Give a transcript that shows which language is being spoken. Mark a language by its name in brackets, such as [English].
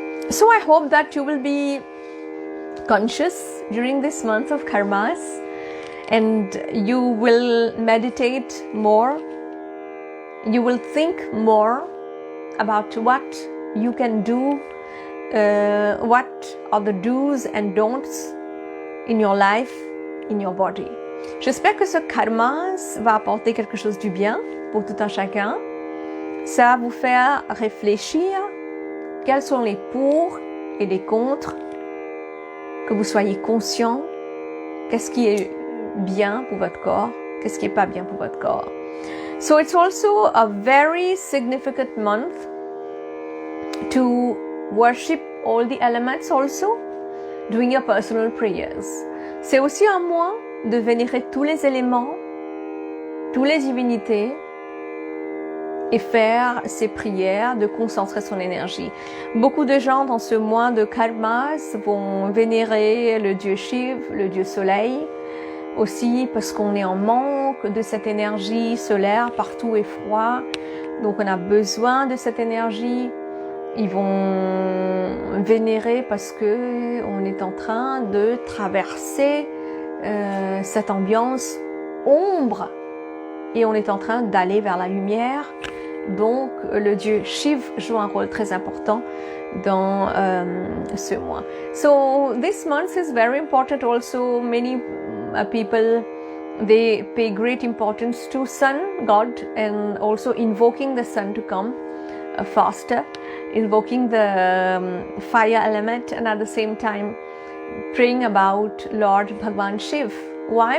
[English] So I hope that you will be conscious during this month of karmas and you will meditate more. You will think more about what you can do, what are the do's and don'ts in your life, in your body. [French] J'espère que ce karmas va apporter quelque chose du bien pour tout un chacun. Ça va vous faire réfléchir quels sont les pour et les contre, que vous soyez conscient qu'est-ce qui est bien pour votre corps, qu'est-ce qui est pas bien pour votre corps. [English] So it's also a very significant month to worship all the elements also, doing your personal prayers. [French] C'est aussi un mois de vénérer tous les éléments, toutes les divinités et faire ses prières, de concentrer son énergie. Beaucoup de gens dans ce mois de karmas vont vénérer le dieu Shiv, le dieu soleil, aussi parce qu'on est en manque de cette énergie solaire, partout est froid, donc on a besoin de cette énergie. Ils vont vénérer parce que on est en train de traverser cette ambiance ombre et on est en train d'aller vers la lumière. Donc le dieu Shiv joue un rôle très important dans ce mois. [English] So this month is very important also. Many people, they pay great importance to sun god and also invoking the sun to come faster, invoking the fire element, and at the same time praying about Lord Bhagwan Shiv. Why?